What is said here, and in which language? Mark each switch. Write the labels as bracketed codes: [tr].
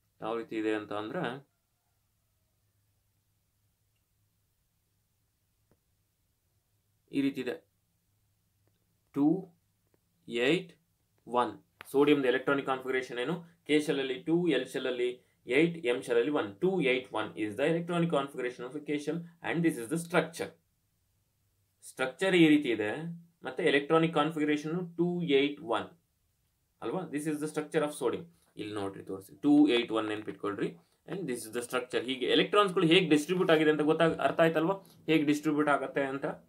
[kn] ಯಾವ ರೀತಿ ಇದೆ ಅಂತ ಅಂದ್ರೆ, ಈ ರೀತಿ ಇದೆ, 2 8 1. ಸೋಡಿಯಂದ ಎಲೆಕ್ಟ್ರಾನಿಕ್ ಕಾನ್ಫಿಗರೇಷನ್ ಏನು, ಕೆ ಶೆಲ್ ಅಲ್ಲಿ 2, ಎಲ್ ಶೆಲ್ ಅಲ್ಲಿ 8, ಎಂ ಶೆಲ್ ಅಲ್ಲಿ 1. [en] 2 8 1 is the electronic configuration of a K shell and this is the structure. [kn] Structure ಈ ರೀತಿ ಇದೆ, ಮತ್ತೆ ಎಲೆಕ್ಟ್ರಾನಿಕ್ ಕಾನ್ಫಿಗರೇಷನ್ 2 8 1 ಅಲ್ವಾ. [en] This is the structure of sodium. [kn] ಇಲ್ಲಿ ನೋಡ್ರಿ ತೋರಿಸಿ, 2 8 1 ನೆನ್ಪಿಟ್ಕೊಳ್ರಿ. [en] And this is the structure. [kn] ಹೀಗೆ ಎಲೆಕ್ಟ್ರಾನ್ಸ್ಗಳು ಹೇಗೆ ಡಿಸ್ಟ್ರಿಬ್ಯೂಟ್ ಆಗಿದೆ ಅಂತ ಅರ್ಥ ಆಯ್ತಲ್ವಾ, ಹೇಗೆ ಡಿಸ್ಟ್ರಿಬ್ಯೂಟ್ ಆಗುತ್ತೆ ಅಂತ.